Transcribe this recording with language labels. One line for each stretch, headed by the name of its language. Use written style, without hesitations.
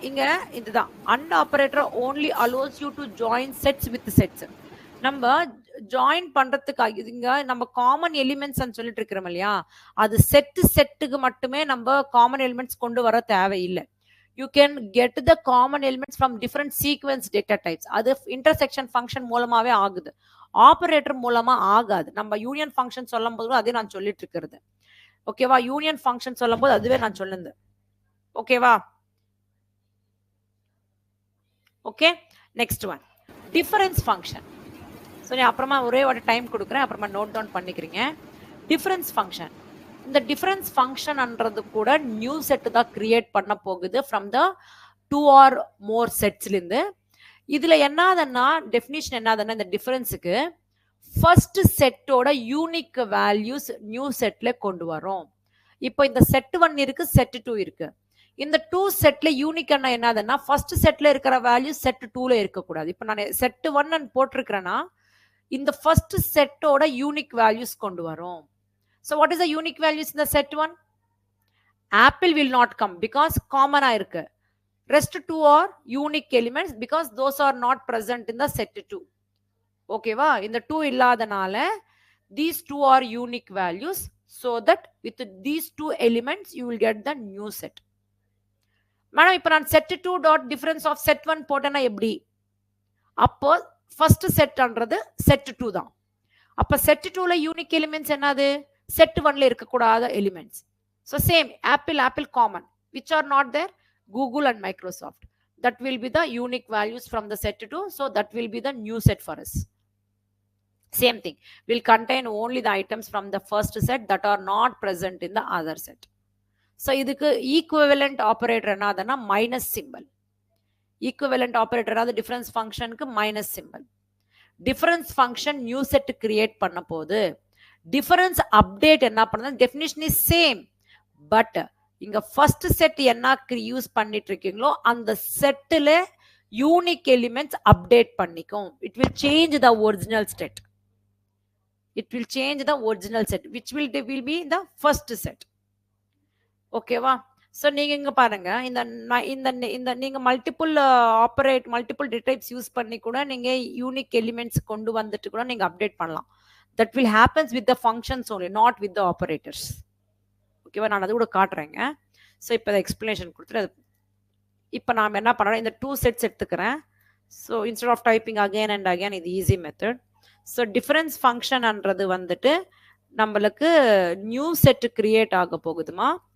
Tamil: இங்க இதுதான்
English: And operator only allows you to join sets with sets.
Tamil: நம்ம join பண்றதுக்காக இங்க நம்ம காமன் எலிமெண்ட்ஸ் சொல்லிட்டு இருக்கிறோம் இல்லையா, அது செட்டுக்கு மட்டுமே நம்ம காமன் எலிமெண்ட்ஸ் கொண்டு வர தேவையில்லை.
English: you can get the common elements from different sequence data types.
Tamil: அது intersection function மூலமாவே ஆகுது, ஆப்பரேட்டர் மூலமா ஆகாது. நம்ம யூனியன் ஃபங்க்ஷன் சொல்லும் போது அதே நான் சொல்லிட்டு இருக்கிறது. ஓகேவா? யூனியன் ஃபங்க்ஷன் சொல்லும் போது அதுவே நான் சொல்லுது. ஓகேவா? Okay, next one difference function. So நான் அப்புறமா ஒரே ஒரு டைம் கொடுக்குறேன், அப்புறமா நோட் டவுன் பண்ணிக்கிறீங்க. Difference function. இந்த டிஃபரன்ஸ் ஃபங்க்ஷன்ன்றது கூட நியூ செட் தான் கிரியேட் பண்ண போகுது
English: from the 2 or more
Tamil: செட்ஸ்லேருந்து. இதுல என்னதுன்னா டெஃபினிஷன் என்னதுன்னா இந்த டிஃபரன்ஸுக்கு ஃபர்ஸ்ட் செட்டோட யூனிக் வேல்யூஸ் நியூ செட்ல கொண்டு வரும். இப்போ இந்த செட் 1 இருக்கு, செட் 2 இருக்கு. இந்த 2 செட்ல யூனிக் என்னதுன்னா ஃபர்ஸ்ட் செட்ல இருக்கிற வேல்யூ செட் 2ல இருக்கக்கூடாது. இப்போ நான் செட் 1 போட்டிருக்கிறேன்னா இந்த ஃபர்ஸ்ட் செட்டோட யூனிக் வேல்யூஸ் கொண்டு வரும்.
English: So what is the unique values in the set 1? Apple will not come because common ஆ இருக்கு. Rest 2 are unique elements because those are not present in the set 2.
Tamil: ஓகேவா? இந்த 2 இல்லாதனால
English: these 2 are unique values, so that with these 2 elements you will get the new set.
Tamil: Madam இப்போ நான் set 2 dot difference of set 1 போட்டேன்னா எப்படி? அப்போ first setன்றது set 2 தான். அப்போ set 2ல unique elements என்னது? set 1ல இருக்கக்கூடாத elements.
English: So same Apple common, which are not there, Google and Microsoft. That will be the unique values from the set 2. So that will be the new set for us. Same thing, will contain only the items from the first set that are not present in the other set. So
Tamil: இதுக்கு
English: equivalent operator என்னதுன்னா minus symbol. Equivalent operator அது difference functionக்கு minus symbol. Difference function new set create பண்ண போது difference update
Tamil: என்ன பண்ணுது?
English: definition is same, but
Tamil: இங்க first set என்ன use பண்ணிட்டு இருக்கீங்களோ அந்த செட்ல யூனிக் எலிமெண்ட்ஸ் அப்டேட் பண்ணிக்கும்.
English: It will change the original set. It will change the original set, which will be in the first set.
Tamil: ஓகேவா? ஸோ நீங்க இங்க பாருங்க, இந்த நீங்க மல்டிபிள் டேட்டா டைப்ஸ் யூஸ் பண்ணி கூட நீங்க யூனிக் எலிமெண்ட்ஸ் கொண்டு வந்துட்டு கூட நீங்க அப்டேட் பண்ணலாம்.
English: That will happens with the functions only, not with the operators.
Tamil: ஓகேவா? நான் அது கூட காட்டுறேங்க. ஸோ இப்போ எக்ஸ்பிளனேஷன் கொடுத்துட்டு இப்போ நாம் என்ன பண்ணுறோம், இந்த 2 செட்ஸ் எடுத்துக்கிறேன். So
English: instead of typing again and again,
Tamil: இது ஈஸி மெத்தட். ஸோ டிஃபரன்ஸ் ஃபங்க்ஷன்ன்றது வந்துட்டு நம்மளுக்கு நியூ செட் கிரியேட் ஆக போகுதுமா.